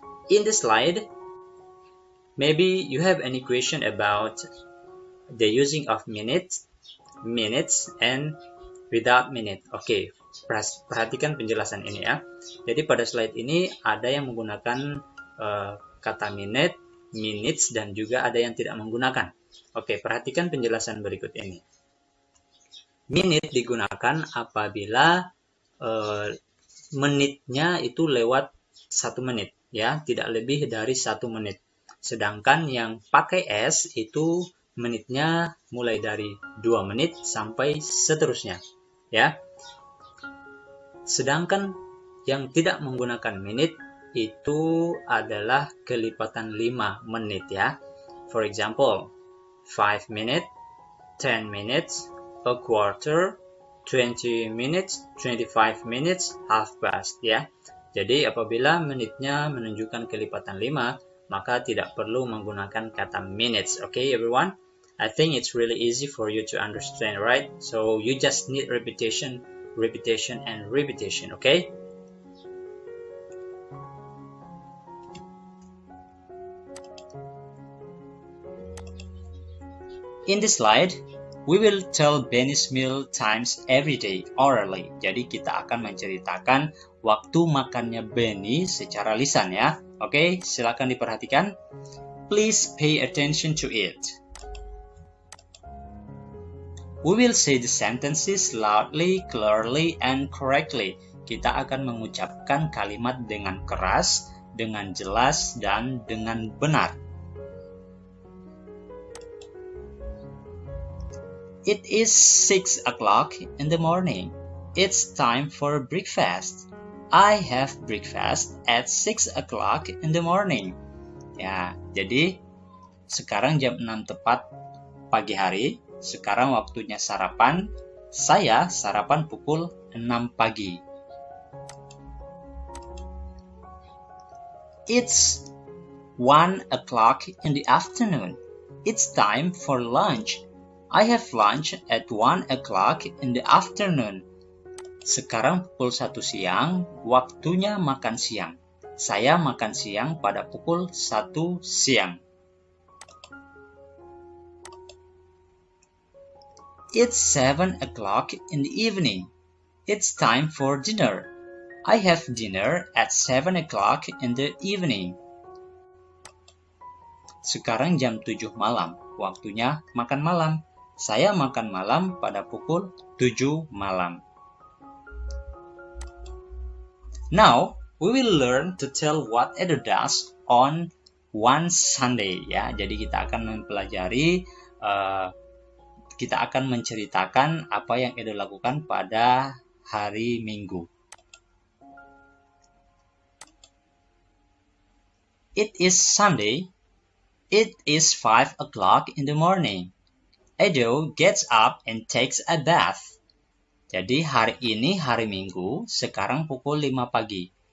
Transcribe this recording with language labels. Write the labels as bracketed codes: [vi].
[en] In the slide, maybe you have any question about the using of minutes, and without minute. [id] Okay, perhatikan penjelasan ini ya. Jadi pada slide ini ada yang menggunakan kata minute, minutes, dan juga ada yang tidak menggunakan. Oke, perhatikan penjelasan berikut ini. Minute digunakan apabila menitnya itu lewat 1 menit, ya, tidak lebih dari 1 menit. Sedangkan yang pakai S itu menitnya mulai dari 2 menit sampai seterusnya, ya. Sedangkan yang tidak menggunakan menit itu adalah kelipatan 5 menit, ya. [en] For example, 5 minutes, 10 minutes, a quarter, 20 minutes, 25 minutes, half past, ya. [id] Jadi apabila menitnya menunjukkan kelipatan 5, maka tidak perlu menggunakan kata minutes. [en] Okay, everyone? I think it's really easy for you to understand, right? So you just need repetition, and repetition, okay? In this slide, we will tell Benny's meal times every day orally. [id] Jadi kita akan menceritakan waktu makannya Benny secara lisan, ya. Oke, silakan diperhatikan. [en] Please pay attention to it. We will say the sentences loudly, clearly, and correctly. [id] Kita akan mengucapkan kalimat dengan keras, dengan jelas, dan dengan benar. [en] It is 6 o'clock in the morning. It's time for breakfast. I have breakfast at 6 o'clock in the morning. [id] Ya, jadi sekarang jam 6 tepat pagi hari. Sekarang waktunya sarapan. Saya sarapan pukul 6 pagi. [en] It's 1 o'clock in the afternoon. It's time for lunch. I have lunch at 1 o'clock in the afternoon. [id] Sekarang pukul 1 siang, waktunya makan siang. Saya makan siang pada pukul 1 siang. [en] It's 7 o'clock in the evening. It's time for dinner. I have dinner at 7 o'clock in the evening. [id] Sekarang jam 7 malam, waktunya makan malam. Saya makan malam pada pukul 7 malam. [en] Now, we will learn to tell what Edo does on one Sunday, ya. [id] Jadi kita akan mempelajari, kita akan menceritakan apa yang Edo lakukan pada hari Minggu. [en] It is Sunday. It is 5 o'clock in the morning. Edo gets up and takes a bath. [id] Jadi hari ini hari Minggu, sekarang pukul 5 pagi.